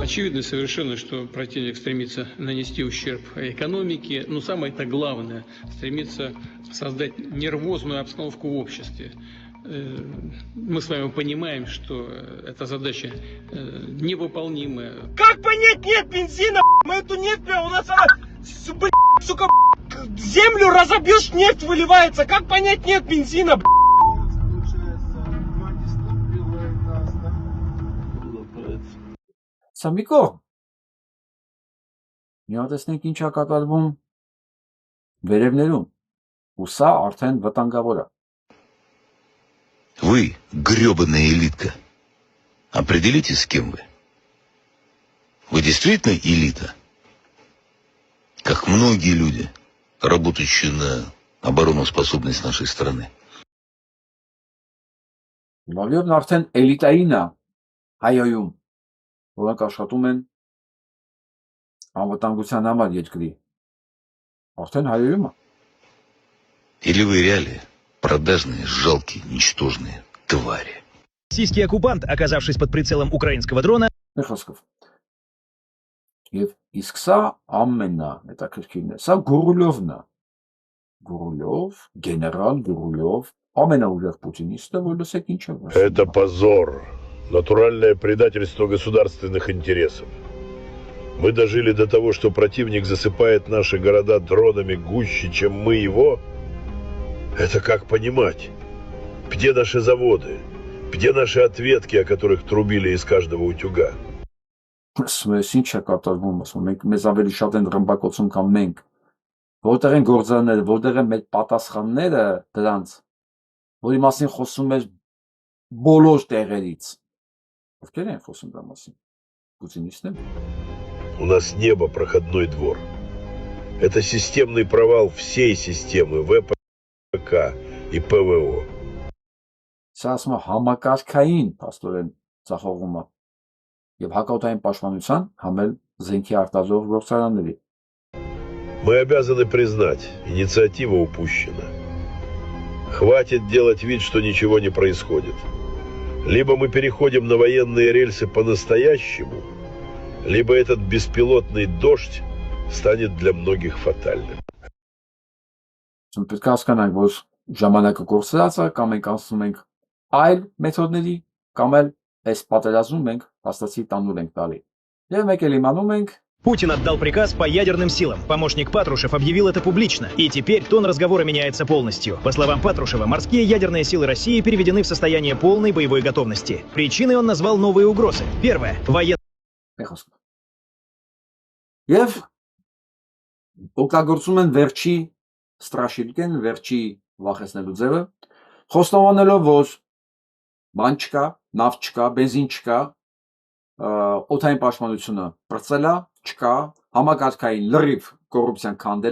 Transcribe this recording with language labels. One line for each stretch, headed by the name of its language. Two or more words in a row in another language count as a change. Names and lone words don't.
Russian: Очевидно совершенно, что противник стремится нанести ущерб экономике, но самое-то главное, стремится создать нервозную обстановку в обществе. Мы с вами понимаем, что эта задача невыполнимая. Как понять, нет бензина? Мы эту нефть, бля, у нас она, сука, землю разобьешь, нефть выливается. Как понять, нет бензина, бля?
Armenian: Սա մի կողմ։ Մի հատ տեսնենք ինչ է կատարվում վերևներում։ Ու սա արդեն վտանգավոր է։
Russian: Вы, гребаная элитка, определитесь, с кем вы. Вы действительно элита? Как многие люди, работающие на обороноспособность нашей страны.
Armenian: Լավիովն արդեն էլիտային է հայոյում, որոնք աշխատում են անվտանգության համար երկրի։ Արդեն հայոյում է։
Russian: Или вы реалии, продажные, жалкие, ничтожные твари. Российский оккупант, оказавшись под прицелом украинского дрона,
Armenian: Մի խոսքով։ Եվ իսկ սա ամենա հետաքրքիրն է։ Սա Գուրուլովն է։ Գուրուլով, գեներալ Գուրուլով, ամենաուժեղ պուտինիստը, որ լսեք ինչ է ասում։
Russian: Это позор. Натуральное предательство государственных интересов. Мы дожили до того, что противник засыпает наши города дронами гуще, чем мы его. Это как понимать? Где наши заводы? Где наши ответки, о которых трубили из каждого утюга?
Armenian: Ասում ես ինչ է կատարվում, ասում մենք մեզ ավելի շատ են ռմբակոծում կամ մենք։ Որտեղ են գործարանները, որտեղ են մեր պատասխանները դրանց, որի մասին խոսում էր բոլոր տեղերից։ Ովքեր են խոսում դրա մասին։ Պուտինիստները։
Russian: У нас небо проходной двор. Это системный провал всей системы ВПК и ПВО.
Armenian: Սա ասում է համակարգային փաստորեն ցախողումը եւ հակաօդային պաշտպանության համել զենքի արտադրող գործարանների։
Russian: Мы обязаны признать, инициатива упущена. Хватит делать вид, что ничего не происходит. Либо мы переходим на военные рельсы по-настоящему, либо этот беспилотный дождь станет для многих фатальным.
Armenian: Chúng պետք է հասկանանք, որ ժամանակը կորցրած է, կամ մենք անցնում ենք այլ մեթոդների, կամ էլ այս պատերազմում մենք հաստացի տանուլ ենք տալի։ Եվ մեկ էլ իմանում ենք,
Russian: Путин отдал приказ по ядерным силам. Помощник Патрушев объявил это публично. И теперь тон разговора меняется полностью. По словам Патрушева, морские ядерные силы России переведены в состояние полной боевой готовности. Причиной он назвал новые угрозы. Первое.
Armenian: Մեխոսկով։ Եվ օգտագործում են վերջի ստրաշիլկեն, վերջի վախեցնելու ձևը, խոստովանելով, որ բան չկա, նավ չկա, բենզին չկա, օդային պաշտպանությունը բրծել է, չկա, համակարգային լրիվ կոռուպցիան քանդել